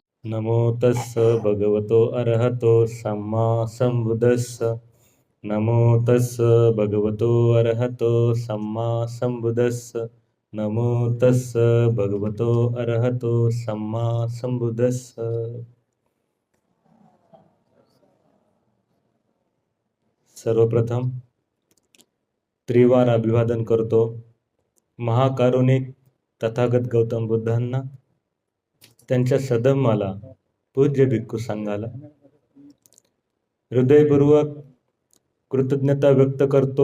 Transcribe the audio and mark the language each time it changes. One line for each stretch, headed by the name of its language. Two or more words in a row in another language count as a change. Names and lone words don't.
Pali: नमो तस्स भगवतो अरहतो सम्मा संबुद्धस्स. नमो तस्स भगवतो अरहतो सम्मा संबुद्धस्स. नमो तस्स भगवतो अरहतो सम्मा संबुद्धस्स.
Marathi: सर्वप्रथम त्रिवार अभिवादन करतो महाकारुणिक तथागत गौतम बुद्धांना, त्यांच्या सदम्माला, पूज्य भिक्खू संघाला हृदयपूर्वक कृतज्ञता व्यक्त करतो.